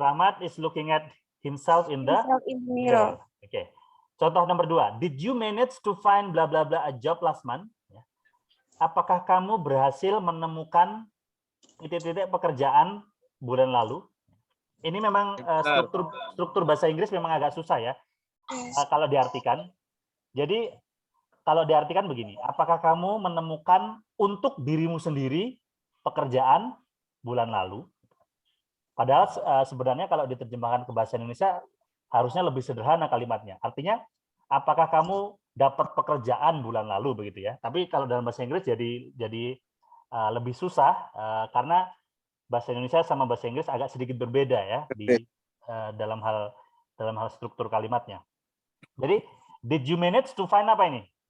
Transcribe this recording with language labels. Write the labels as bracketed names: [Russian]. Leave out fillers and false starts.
[English] Rahmat is looking at himself in the Himself in the mirror. mirror. [Indonesian] Oke. Contoh nomor 2. [English] Did you manage to find bla bla bla a job last month? [Indonesian] Ya. Apakah kamu berhasil menemukan titik-titik pekerjaan bulan lalu? Ini memang struktur bahasa Inggris memang agak susah ya [English] Yes. [Indonesian] kalau diartikan. Jadi kalau diartikan begini, apakah kamu menemukan untuk dirimu sendiri pekerjaan bulan lalu? Padahal sebenarnya kalau diterjemahkan ke bahasa Indonesia harusnya lebih sederhana kalimatnya. Artinya, apakah kamu dapat pekerjaan bulan lalu begitu ya? Tapi kalau dalam bahasa Inggris jadi lebih susah karena bahasa Indonesia sama bahasa Inggris agak sedikit berbeda ya di dalam hal struktur kalimatnya. Jadi, [English] did you manage to find [Indonesian] apa ini?